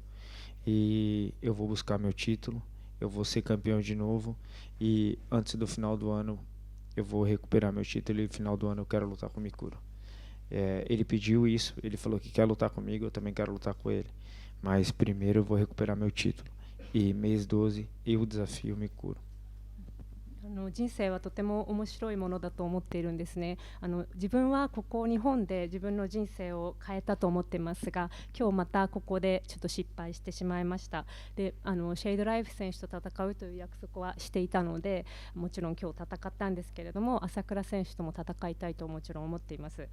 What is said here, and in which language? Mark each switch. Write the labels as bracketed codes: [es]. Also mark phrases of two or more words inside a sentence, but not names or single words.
[pt] E eu vou buscar meu título, eu vou ser campeão de novo, e antes do final do ano eu vou recuperar meu título, e no final do ano eu quero lutar com o Mikuro. Ele pediu isso, ele falou que quer lutar comigo, eu também quero lutar com ele, mas primeiro eu vou recuperar meu título, e mês 12 eu desafio o Mikuro. [ja] 人生はとても面白いものだと思っているんですね。自分はここ日本で自分の人生を変えたと思ってますが、今日またここでちょっと失敗してしまいました。でシェイドライフ選手と戦うという約束はしていたので、もちろん今日戦ったんですけれども、朝倉選手とも戦いたいともちろん思っています。